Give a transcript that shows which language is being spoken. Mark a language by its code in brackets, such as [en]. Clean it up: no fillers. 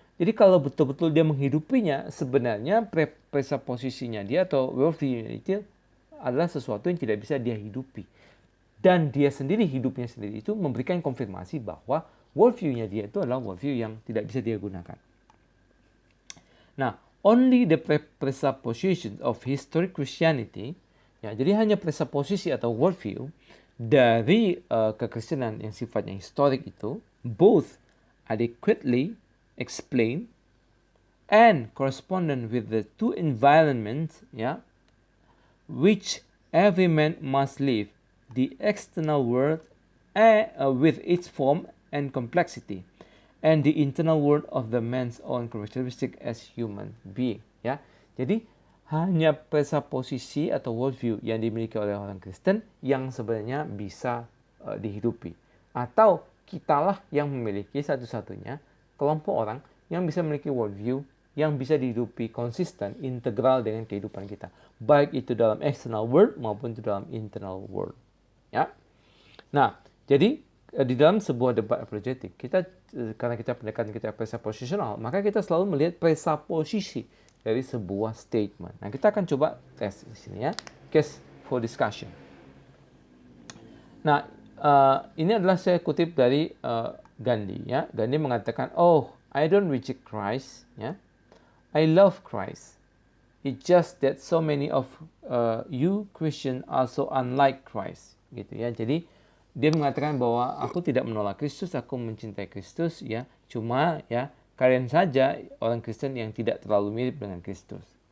[id] Jadi kalau betul-betul dia menghidupinya, sebenarnya presupposisinya dia atau worldview itu adalah sesuatu yang tidak bisa dia hidupi. Dan dia sendiri, hidupnya sendiri itu memberikan konfirmasi bahwa worldview-nya dia itu adalah worldview yang tidak bisa dia gunakan. [en] Nah, only the presuppositions of historic Christianity, ya, [id] jadi hanya presupposisi atau worldview dari kekristenan yang sifatnya historik itu, [en] both adequately explain and correspondent with the two environments, ya, which every man must live, the external world with its form and complexity, and the internal world of the man's own characteristic as human being. [id] Ya, jadi hanya presupposisi atau worldview yang dimiliki oleh orang Kristen yang sebenarnya bisa dihidupi. Atau kitalah yang memiliki satu-satunya kelompok orang yang bisa memiliki worldview yang bisa dihidupi konsisten, integral dengan kehidupan kita. Baik itu dalam external world maupun itu dalam internal world. Ya. Nah, jadi di dalam sebuah debat apologetik, karena kita pendekatan kita presaposisional, maka kita selalu melihat presaposisi dari sebuah statement. Nah, kita akan coba tes di sini ya. [en] Case for discussion. [id] Nah, ini adalah saya kutip dari Gandhi ya. Gandhi mengatakan, [en] "Oh, I don't reject Christ, ya. I love Christ. It's just that so many of you Christian are so unlike Christ." [id] Gitu ya. Jadi dia mengatakan bahwa aku tidak menolak Kristus, aku mencintai Kristus ya. Cuma ya kalian saja orang Kristen yang tidak terlalu mirip dengan Kristus.